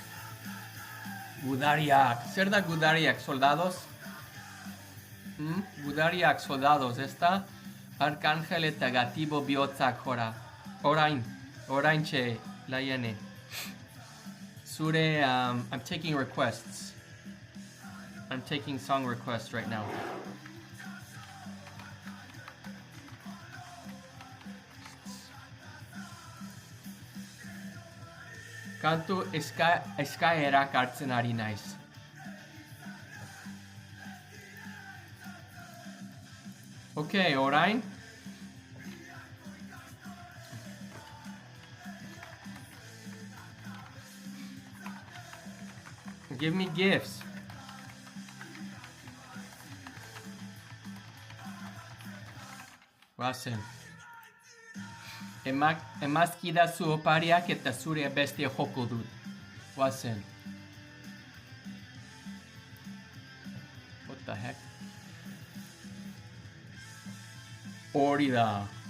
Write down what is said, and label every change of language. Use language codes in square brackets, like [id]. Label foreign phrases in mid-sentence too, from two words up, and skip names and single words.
[eu] Gudariak. Zer da gudariak, soldados? Gudariak soldados, ez da? Arcángel eta gatibo bihotzak jora. Oraintxe, laiene. Zure, [en] I'm taking requests. I'm taking song requests right now. [eu] Kantu eskaerak hartzen ari naiz. Okay, orain. [en] Give me gifts. [eu] Guazen. Emazkidazu opariak eta zure beste joko dut. Guazen. [en] What the heck? [eu] Hori da.